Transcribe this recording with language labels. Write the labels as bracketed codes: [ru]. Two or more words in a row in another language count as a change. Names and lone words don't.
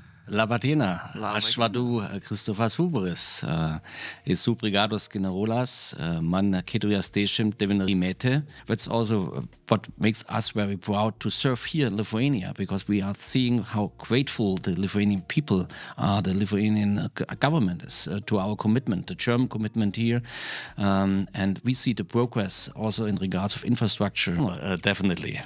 [lt] Labadiena, aš vadu Christophas Huberis. Esu brigados generolas, man 49 [en] That's also what makes us very proud to serve here in Lithuania, because we are seeing how grateful the Lithuanian people are, the Lithuanian government is to our commitment, the German commitment here. And we see the progress also in regards of infrastructure, definitely.